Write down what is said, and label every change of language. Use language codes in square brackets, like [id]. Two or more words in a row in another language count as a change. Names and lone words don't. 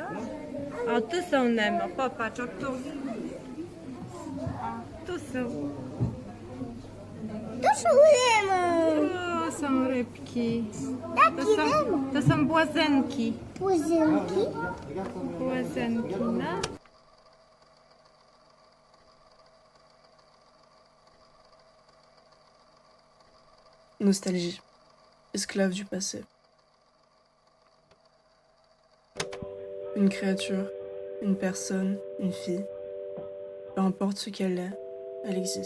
[pl] O, tu są Nemo, popatrz, o tu. O, tu są. To są ryby. O, są rybki. Takie ryby. To są błazenki. Puzynki. Błazenki, no. [fr] Nostalgie, esclave du passé. Une créature, une personne, une fille, peu importe ce qu'elle est, elle existe.